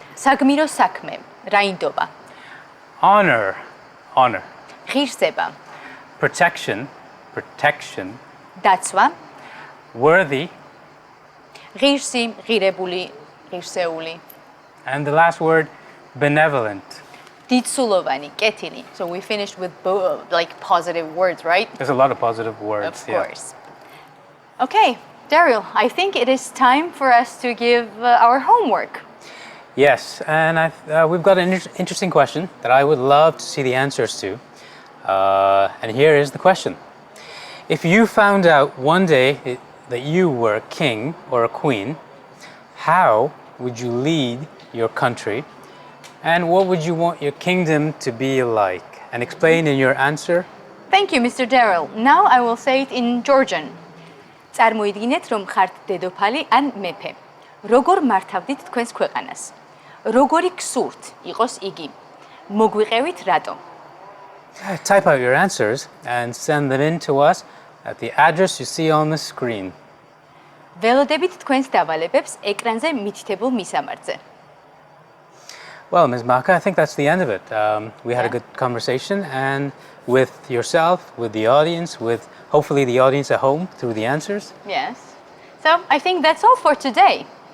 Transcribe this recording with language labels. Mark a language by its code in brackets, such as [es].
[ka] საგმირო საქმე, რაინდობა, [en] Honor, honor. [ka] ღირსება, [en] Protection, protection. [ka] დაცვა, [en] Worthy. [ka] ღირსი, ღირებული, ღირსეული, [en] And the last word, benevolent. [ka] დიდსულოვანი, კეთილი. [en] So we finished with like positive words, right? There's a lot of positive words. Of course. Okay, Daryl, I think it is time for us to give our homework. Yes, and we've got an interesting question that I would love to see the answers to. And here is the question. If you found out one day that you were a king or a queen, how would you lead your country? And what would you want your kingdom to be like? And explain in your answer. Thank you, Mr. Daryl. Now I will say it in Georgian. [ka] წარმოიდგინეთ, რომ ხართ დედოფალი ან მეფე. როგორ მართავდით თქვენს ქვეყანას? როგორი გსურთ იყოს იგი? მოგვიყევით რატო? [en] Type out your answers and send them in to us at the address you see on the screen. [ka] ველოდებით თქვენს დავალებებს ეკრანზე მითითებულ მისამართზე. [en] Well, Ms. Maka, I think that's the end of it. We had a good conversation, and with yourself, with the audience, with hopefully the audience at home through the answers. Yes. So I think that's all for today.